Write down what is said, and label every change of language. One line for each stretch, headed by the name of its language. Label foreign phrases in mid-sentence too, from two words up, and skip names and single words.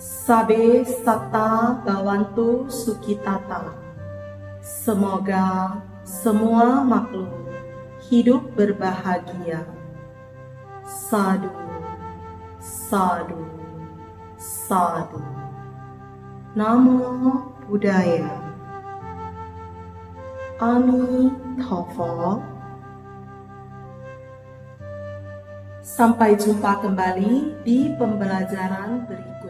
Pali: Sabe Sata Bawantu Sukitata.
Indonesian: Semoga semua makhluk hidup berbahagia.
Pali: Sadu, sadu, sadu. Namo Buddhaya. Amitabha.
Indonesian: Sampai jumpa kembali di pembelajaran berikutnya.